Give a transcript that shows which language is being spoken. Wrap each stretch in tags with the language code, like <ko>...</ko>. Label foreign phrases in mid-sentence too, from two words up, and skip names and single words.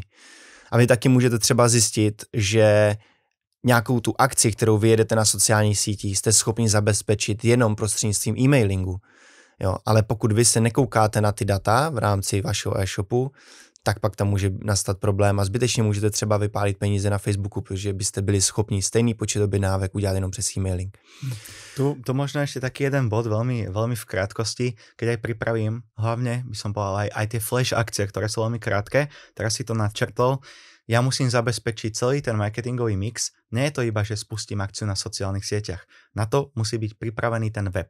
<cs>A vy taky můžete třeba zjistit, že nějakou tu akci, kterou vyjedete na sociálních sítích, jste schopni zabezpečit jenom prostřednictvím e-mailingu. Jo, ale pokud vy se nekoukáte na ty data v rámci vašeho e-shopu, tak pak tam může nastat problém a zbytečně můžete třeba vypálit peníze na Facebooku, protože byste byli schopni stejný počet objednávek udělat jenom přes e-mailing.</cs> <sk>Tu možno ešte taký jeden bod veľmi, veľmi v krátkosti, keď aj pripravím, hlavne by som povedal aj tie flash akcie, ktoré sú veľmi krátke, teraz si to nadčrtol, ja musím zabezpečiť celý ten marketingový mix, nie je to iba, že spustím akciu na sociálnych sieťach, na to musí byť pripravený ten web.</sk>